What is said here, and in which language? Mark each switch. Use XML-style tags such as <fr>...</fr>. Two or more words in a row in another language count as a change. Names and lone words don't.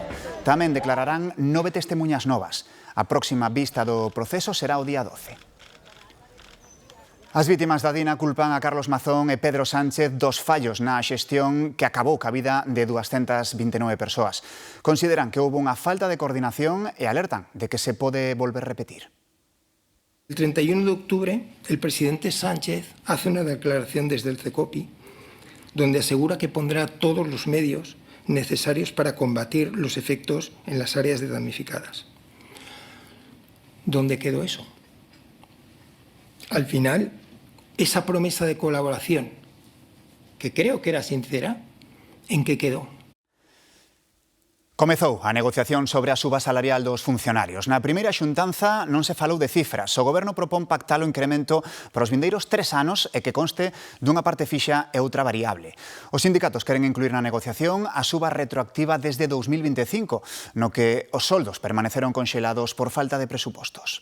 <gl>Tamén declararán 9 testemunhas novas. A próxima vista do proceso será o día 12. As vítimas da Dina culpan a Carlos Mazón e Pedro Sánchez dos fallos na xestión que acabou ca vida de 229 persoas. Consideran que houve unha falta de coordinación e alertan de que se pode volver a repetir.</gl> <es>El 31 de octubre, el presidente Sánchez hace una declaración desde el CECOPI donde asegura que pondrá todos los medios necesarios para combatir los efectos en las áreas damnificadas. ¿Dónde quedó eso? Al final, esa promesa de colaboración, que creo que era sincera, ¿en qué quedó?</es> <gl>Comezou a negociación sobre a suba salarial dos funcionarios. Na primeira xuntanza non se falou de cifras. O Goberno propón pactar o incremento para os vindeiros 3 anos e que conste dunha parte fixa e outra variable. Os sindicatos queren incluir na negociación a suba retroactiva desde 2025, no que os soldos permaneceron conxelados por falta de presupostos.</gl>